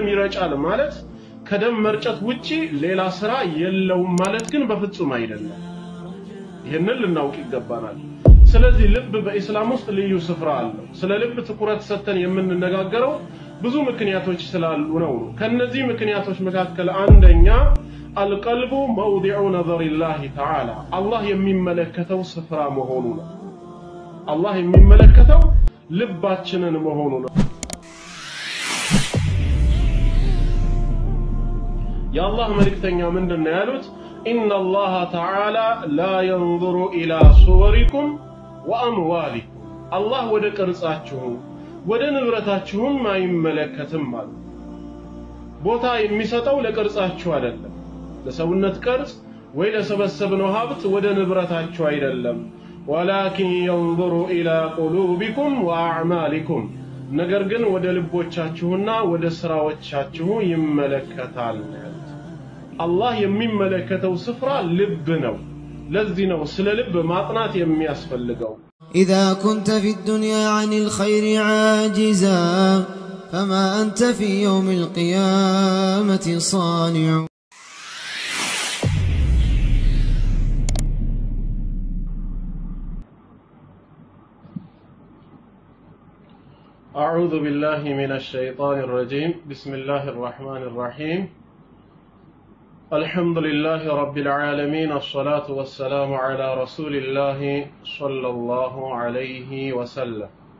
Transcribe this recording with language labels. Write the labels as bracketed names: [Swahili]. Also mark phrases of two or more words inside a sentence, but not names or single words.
[Amharic] ይረጫል ማለት ከደም መርጨት ውጪ ሌላ ስራ የለውም ማለት ግን በፍጹም አይደለም ይሄንን ልናውቅ ይገባናል ስለዚህ ልብ በእስላም ውስጥ ልዩ ስፍራ አለው ስለ ልብ ትኩረት ሰጥተን የምንነጋገረው ብዙ ምክንያቶች ስላሉ ነው ከነዚህ ምክንያቶች መካከል አንደኛ [Arabic] القلب موضع نظر الله تعالى [Amharic] الله የሚመለከተው ስፍራ መሆኑ ነው الله የሚመለከተው ልባችንን መሆኑ ነው የአላህ መልእክተኛ ምንድነው ያሉት [Arabic] ان الله تعالى لا ينظر الى صوركم واموالكم الله [Amharic] ወደ ቅርጻችሁ ወደ ንብረታችሁም አይመለከትም ማለት ቦታ የሚሰጠው ለቅርጻችሁ አይደለም ለሰውነት ቅርጽ ወይ ለሰበሰብነው ሀብት ወደ ንብረታችሁ አይደለም [Arabic] ولكن ينظر الى قلوبكم واعمالكم [Amharic] ነገር ግን ወደ ልቦቻችሁና ወደ ስራዎቻችሁ ይመለከታል አላህ የሚመለከተው ስፍራ ልብ ነው ለዚህ ነው ስለ ልብ ማጥናት የሚያስፈልገው [Arabic] إذا كنت في الدنيا عن الخير عاجزا فما أنت في يوم القيامة صانع أعوذ بالله من الشيطان الرجيم بسم الله الرحمن الرحيم الحمد لله رب العالمين الصلاة والسلام على رسول الله صلى الله عليه وسلم